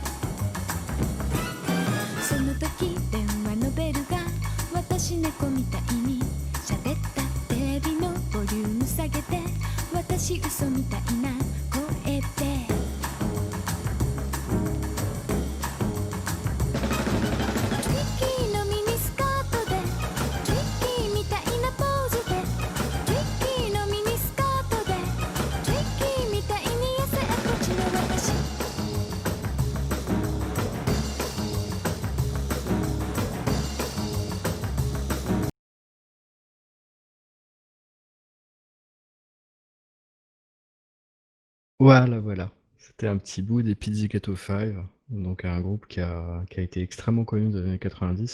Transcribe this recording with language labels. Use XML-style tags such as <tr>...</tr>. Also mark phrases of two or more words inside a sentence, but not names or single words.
<ja>その時電話のベルが私猫みたいに喋ったテレビのボリューム下げて私嘘みたいな声でトリッキーのミニスカートでトリッキーみたいなポーズでトリッキーのミニスカートでトリッキーみたいに痩せっぽちの私</ja> <fr>Voilà. C'était un petit bout des Pizzicato 5, donc un groupe qui a été extrêmement connu dans les années 90.</fr>